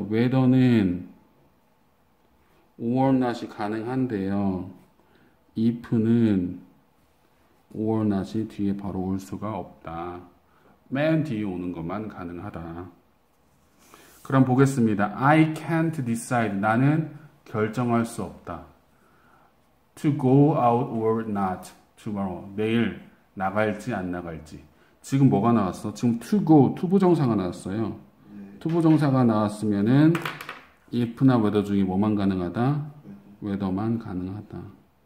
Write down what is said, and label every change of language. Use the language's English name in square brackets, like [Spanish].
[Korean] whether는 or not이 가능한데요. if는 or not이 뒤에 바로 올 수가 없다. 맨 뒤에 오는 것만 가능하다. 그럼 보겠습니다. [English] I can't decide. [Korean] 나는 결정할 수 없다. [English] To go out or not tomorrow. [Korean] 내일 나갈지 안 나갈지. 지금 뭐가 나왔어? 지금 to go, 투부정사가 나왔어요. 투부정사가 나왔으면은 if나 whether 중에 뭐만 가능하다? whether만 가능하다.